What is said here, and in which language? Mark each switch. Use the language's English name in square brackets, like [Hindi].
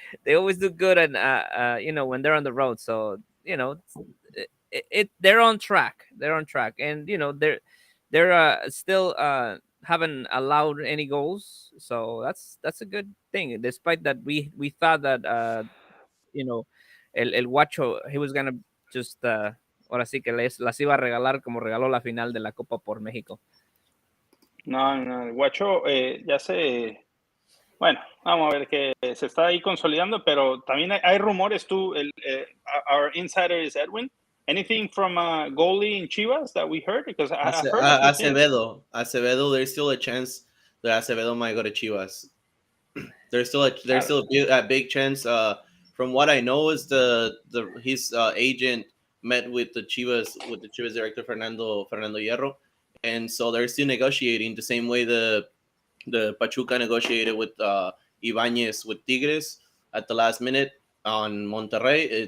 [English] They always do good, and when they're on the road. So they're on track. They're on track, and they're still haven't allowed any goals. So that's a good thing. Despite that, we thought that [Spanish] el Guacho, [English] he was gonna just [Spanish] ahora sí que las iba a regalar como regaló la final de la Copa por México. No, el Guacho ya se... Bueno, vamos a ver que se está ahí consolidando, pero también hay rumores tú, [English] our insider is Edwin. Anything from goalie in Chivas that we heard? Because I heard a few things. Acevedo, there's still a chance that Acevedo might go to Chivas. There's still a big chance. From what I know, is his agent met with the Chivas director Fernando Hierro, and so they're still negotiating the same way the Pachuca negotiated with Ibanez with Tigres at the last minute on Monterrey.